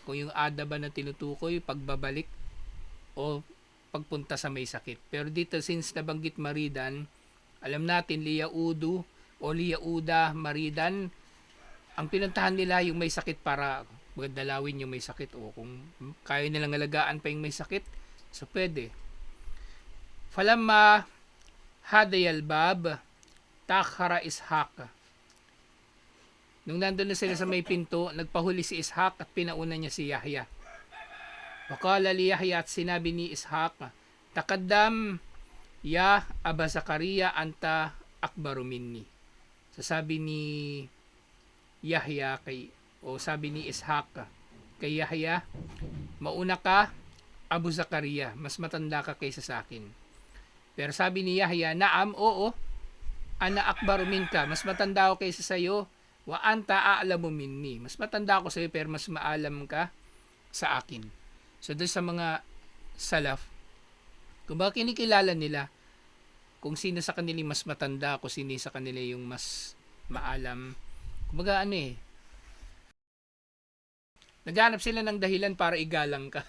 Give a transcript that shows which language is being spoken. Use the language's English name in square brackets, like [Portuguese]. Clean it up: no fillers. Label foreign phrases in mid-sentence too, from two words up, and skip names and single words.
[Filipino] Kung yung ada ba na tinutukoy, pagbabalik o pagpunta sa may sakit. Pero dito since nabanggit maridan, alam natin liyaudu o [Arabic] ليعودوا مريضا, [Filipino] ang pinuntahan nila yung may sakit para dalawin yung may sakit o kung kaya nilang alagaan pa yung may sakit, so pwede. [Arabic] فلما حاذوا الباب تأخر إسحاق. [Filipino] Nung nandun na sila sa may pinto, nagpahuli si Ishaq at pinauna niya si Yahya. [Arabic] وقال ليحيى [Filipino] at sinabi ni Ishaq, [Arabic] تقدم يا أبا زكريا أنت أكبر مني. [Filipino] So sabi ni Yahya sabi ni Ishaq kay Yahya, mauna ka Abu Zakaria, mas matanda ka kaysa sa akin. Pero sabi ni Yahya, naam, oo, [Arabic] أنا أكبر منك, [Filipino] mas matanda ako kaysa sa iyo, [Arabic] وأنت أعلم مني, [Filipino] mas matanda ako sa iyo pero mas maalam ka sa akin. So doon sa mga salaf, kung baka kinikilala nila kung sino sa kanila mas matanda, kung sino sa kanila yung mas maalam. Kumbaga naghanap sila ng dahilan para igalang ka.